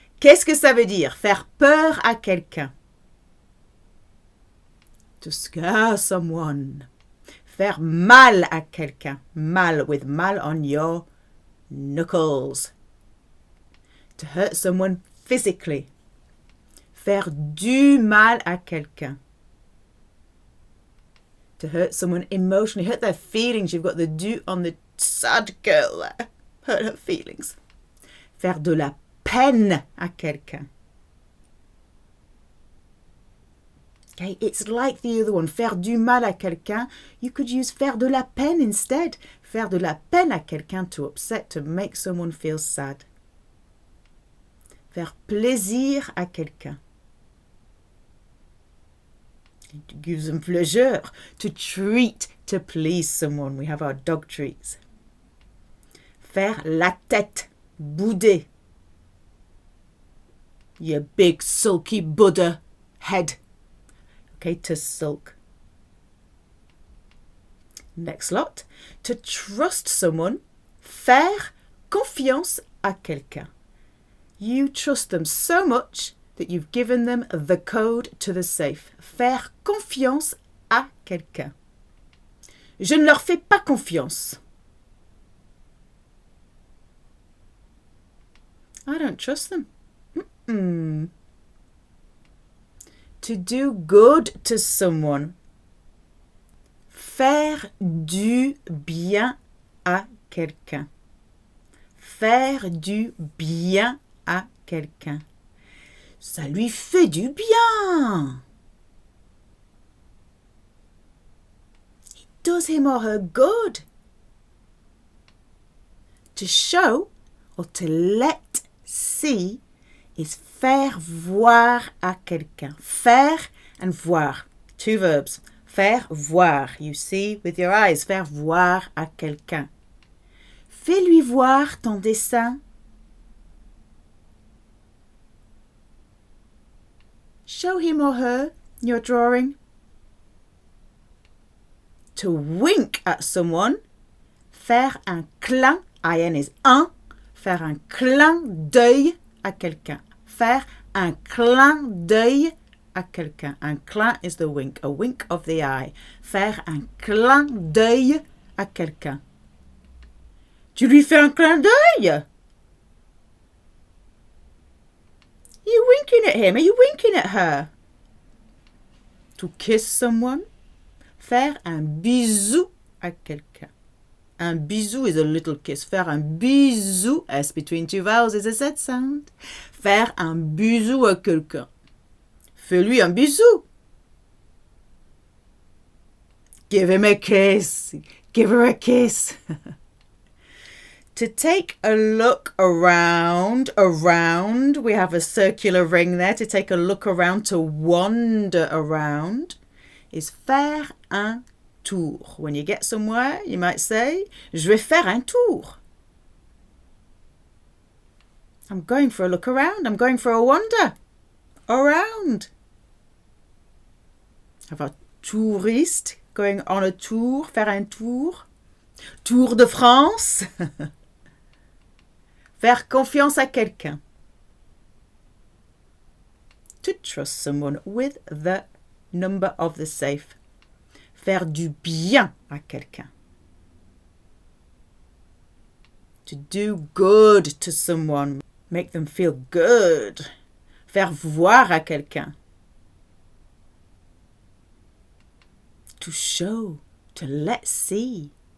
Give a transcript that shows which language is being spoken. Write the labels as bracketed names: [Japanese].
[French] Qu'est-ce que ça veut dire? Faire peur à quelqu'un. [English] To scare someone. [French] Faire mal à quelqu'un. [English] Mal with mal on your knuckles. To hurt someone physically. [French] Faire du mal à quelqu'un. [English] To hurt someone emotionally, hurt their feelings. You've got the du on the sad girl there. Hurt her feelings. [French] Faire de la peine à quelqu'un. [English] Okay, it's like the other one. [French] Faire du mal à quelqu'un. [English] You could use [French] faire de la peine instead. Faire de la peine à quelqu'un, [English] to upset, to make someone feel sad. [French] Faire plaisir à quelqu'un. [English] To give them pleasure. To treat, to please someone. We have our dog treats. [French] Faire la tête. Bouder. [English] Your big sulky Buddha head. Okay, to sulk. Next lot. To trust someone. [French] Faire confiance à quelqu'un. [English] You trust them so much that you've given them the code to the safe. [French] Faire confiance à quelqu'un. Je ne leur fais pas confiance. [English] I don't trust them. To do good to someone. [French] Faire du bien à quelqu'un. Faire du bien à quelqu'un. Ça lui fait du bien. [English] It does him or her good. To show or to let see is [French] faire voir à quelqu'un. [English] Faire and voir. Two verbs. Faire voir. You see with your eyes. [French] Faire voir à quelqu'un. Fais-lui voir ton dessin. [English] Show him or her your drawing. To wink at someone. [French] Faire un clin. [English] IN is un. [French] Faire un clin d'œil à quelqu'un. Faire un clin d'œil à quelqu'un. [English] Un clin is the wink. A wink of the eye. [French] Faire un clin d'œil à quelqu'un. Tu lui fais un clin d'œil? [English] You winking at him? Are you winking at her? To kiss someone. [French] Faire un bisou à quelqu'un. [English] Un bisou is a little kiss. [French] Faire un bisou, [English] S between two vowels is a Z sound. [French] Faire un bisou à quelqu'un. Fais-lui un bisou. [English] Give him a kiss. Give her a kiss. To take a look around, we have a circular ring there. To take a look around, to wander around, is [French] faire un tour. [English] When you get somewhere, you might say, [French] je vais faire un tour. [English] I'm going for a look around. I'm going for a wander around. Have a touriste going on a tour, [French] faire un tour. Tour de France. Faire confiance à quelqu'un. [English] To trust someone with the number of the safe. [French] Faire du bien à quelqu'un. [English] To do good to someone. Make them feel good. [French] Faire voir à quelqu'un. [English] To show. To let see.